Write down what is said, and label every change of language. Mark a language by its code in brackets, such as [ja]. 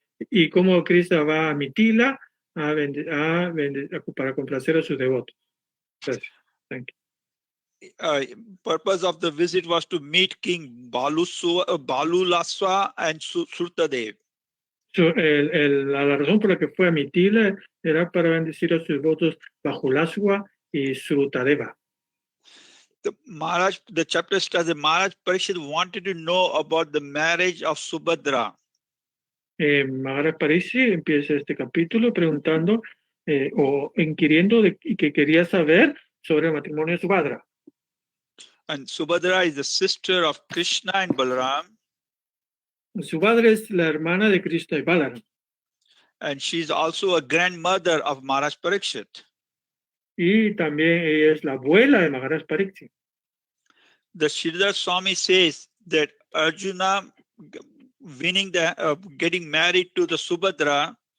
[es] Y cómo Krishna va a Mithila para complacer a sus devotos. Gracias. [en] Thank you. Purpose of the visit was to meet King Balulaswa and Surtadev. [es] La razón por la que fue a Mithila era para bendecir a sus devotos Balulaswa y Srutadeva. [en] The chapter starts that Maharaj Parikshit wanted to know about the marriage of Subhadra. [es] Maharaj Parikshit empieza este capítulo preguntando o inquiriendo que quería saber sobre el matrimonio de Subhadra. [en] And Subhadra is the sister of Krishna and Balaram. [es] Subhadra es la hermana de Krishna y Balaram. [en] And she is also a grandmother of Maharaj Parikshit. [es] Y también ella es la abuela de Maharaj Parikshit. [en] The Sridhar Swami says that Arjuna getting married to the Subhadra